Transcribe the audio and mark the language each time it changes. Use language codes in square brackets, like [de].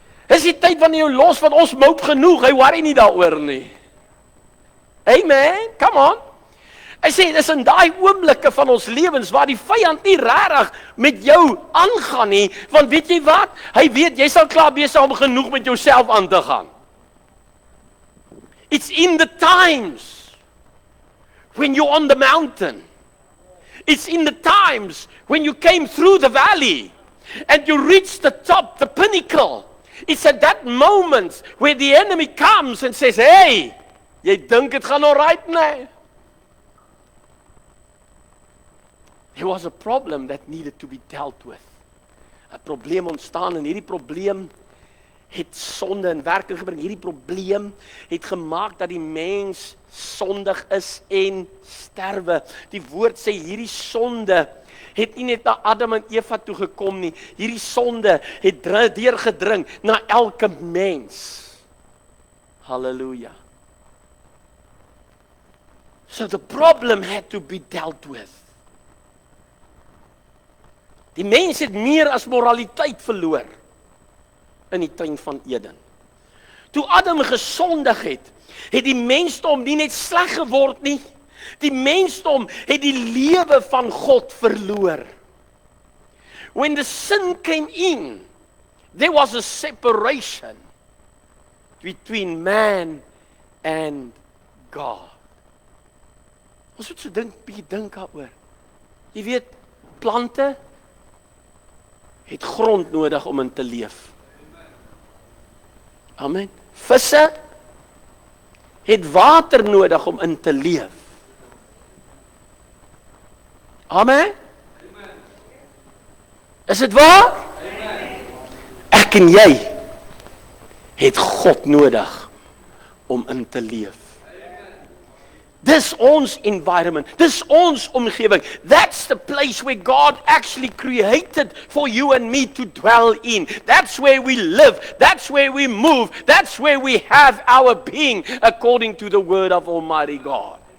[af] Dis die tyd wanneer jy los, want ons mout genoeg, hy worry nie daaroor nie. Amen, [en] come on. [af] Hy sê, dis in daai oomblikke van ons lewens waar die vyand nie regtig met jou aangaan nie, want weet jy wat? Hy weet, jy sal klaar besig om genoeg met jouself aan te gaan. [en] It's in the times when you're on the mountain. It's in the times when you came through the valley and you reached the top, the pinnacle. It's at that moment where the enemy comes and says, hey, [af] jy dink dit gaan alright, nee? [en] There was a problem that needed to be dealt with. [af] 'n Probleem ontstaan en hierdie probleem het sonde in werking gebring. Hierdie probleem het gemaak dat die mens sondig is en sterwe. Die woord sê hierdie sonde het nie net na Adam en Eva toe gekom nie. Hierdie sonde het deurgedring na elke mens. Halleluja. [en] So the problem had to be dealt with. [af] Die mens het meer as moraliteit verloor in die tuin van Eden. Toe Adam gesondig het, het die mensdom nie net sleg geword nie. Die mensdom het die lewe van God verloor. [en] When the sin came in, there was a separation between man and God. [af] Ons moet so bietjie dink daaroor. Jy weet, plante het grond nodig om in te leef. Amen. Visse het water nodig om in te leef. Amen. Is dit waar? Ek en jy het God nodig om in te leef. Dis ons environment, dis ons omgewing. [en] That's the place where God actually created for you and me to dwell in. That's where we live, that's where we move, that's where we have our being according to the word of Almighty God.